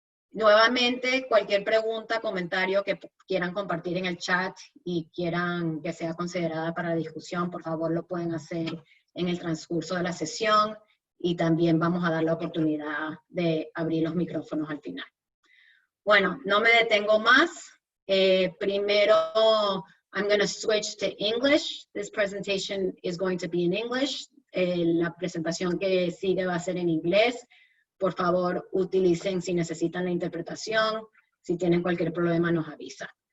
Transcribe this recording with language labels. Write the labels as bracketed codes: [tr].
[es] Nuevamente, cualquier pregunta, comentario que quieran compartir en el chat y quieran que sea considerada para la discusión, por favor lo pueden hacer en el transcurso de la sesión y también vamos a dar la oportunidad de abrir los micrófonos al final. Bueno, no me detengo más. [en] Primero, I'm going to switch to English. This presentation is going to be in English. [es] La presentación que sigue va a ser en inglés. Por favor, utilicen si necesitan la interpretación. Si tienen cualquier problema, nos avisa.